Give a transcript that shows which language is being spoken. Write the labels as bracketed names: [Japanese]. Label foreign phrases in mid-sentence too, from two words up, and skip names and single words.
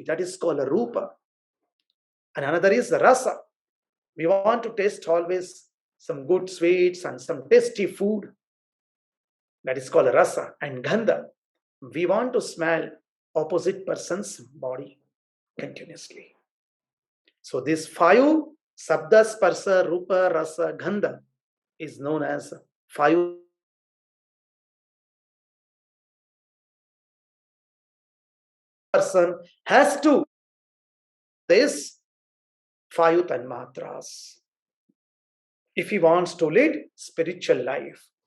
[English] That is called a rupa. And another is the rasa. We want to taste always some good sweets and some tasty food. That is called rasa. And gandha. We want to smell opposite person's body continuously. So this 5 [Sanskrit] sabda, sparsa, rupa, rasa, gandha [English] is known as 5 person has to this 5 tanmatras if he wants to lead spiritual life.